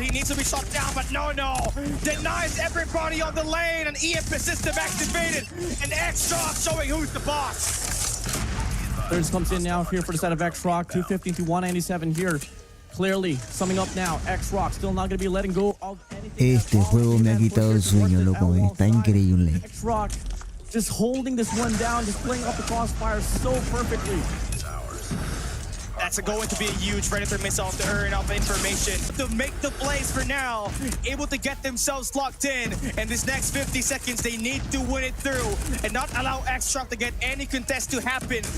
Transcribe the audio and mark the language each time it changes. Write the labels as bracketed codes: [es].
[en] He needs to be shot down, but no. Denies everybody on the lane. An EMP system activated, and X-Rock showing who's the boss. Thirds comes in now here for the side of X-Rock. 250 to 197 here. Clearly, summing up now, X-Rock still not going to be letting go of anything. [es] Este juego me ha quitado el sueño, loco. Está increíble. [en] X-Rock just holding this one down, just playing off the crossfire so perfectly. That's going to be a huge Predator missile to earn up information to make the plays for now, able to get themselves locked in. And this next 50 seconds, they need to win it through and not allow X-Rock to get any contest to happen.